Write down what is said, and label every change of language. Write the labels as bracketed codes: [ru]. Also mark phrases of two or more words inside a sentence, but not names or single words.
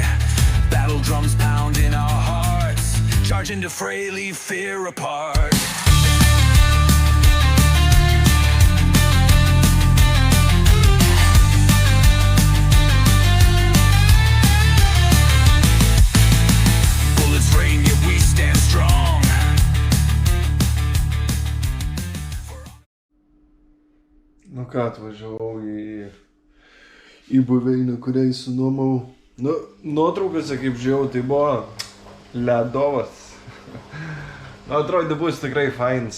[en] Battle drums pound in our hearts, charge into fray, leave fear apart. Bullets rain, yet we stand strong. [lt] Nu ką, atvažiavau į buveinę, kurią įsinuomau. Nu, nuotraukose, kaip žiūrėjau, tai buvo ledovas. Nu, atrodo, bus tikrai fainas.